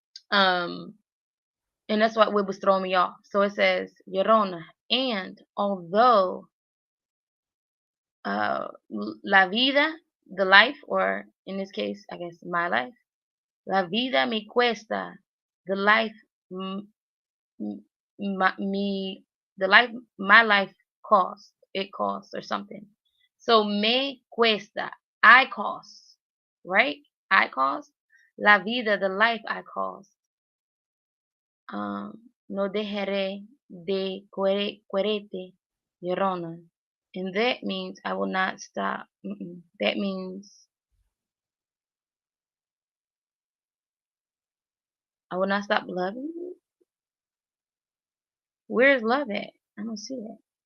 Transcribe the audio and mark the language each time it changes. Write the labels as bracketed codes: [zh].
[en] Um, and that's what was throwing me off. So it says Llorona, and although la vida, the life, or in this case, I guess my life, [es] la vida me cuesta, [en] the life, me, the life, my life cost, it costs or something. So [es] me cuesta, [en] I cost, right? I cost. [es] La vida, [en] the life I cost. [es] No dejaré de quererte, Llorona. [en] And that means I will not stop. That means I will not stop loving you. Where is love at? I don't see it.